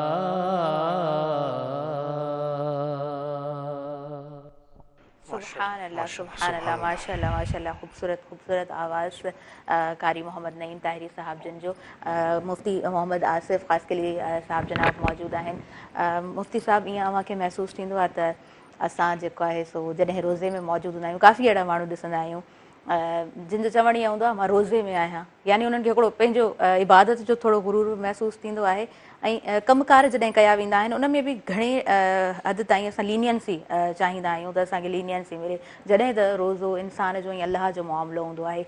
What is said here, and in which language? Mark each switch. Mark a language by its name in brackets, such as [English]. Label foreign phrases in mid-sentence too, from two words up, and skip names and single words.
[Urdu] سبحان اللہ سبحان اللہ، ماشاء اللہ ماشاء اللہ، خوبصورت خوبصورت آواز قاری محمد نعیم طاہری صاحب [Sindhi] جن جو [Urdu] مفتی محمد آصف خاص کے لیے صاحب جناب موجود ہیں۔ [Sindhi] مفتی صاحب ईअं अव्हांखे महसूसु थींदो आहे त असां जेको आहे सो जॾहिं रोज़े में मौजूदु हूंदा आहियूं, काफ़ी अहिड़ा माण्हू ॾिसंदा आहियूं जिन जो चवणु ईअं हूंदो आहे मां रोज़े में आहियां, यानी उन्हनि खे हिकिड़ो पंहिंजो इबादत जो थोरो गुरूर महसूसु थींदो आहे। ऐं कमकार जॾहिं कया वेंदा आहिनि उन में बि घणे हद ताईं असां लीनियंसी चाहींदा आहियूं त असांखे लीनियंसी मिले, जॾहिं त रोज़ो इंसान जो ऐं अलाह जो मामिलो हूंदो आहे।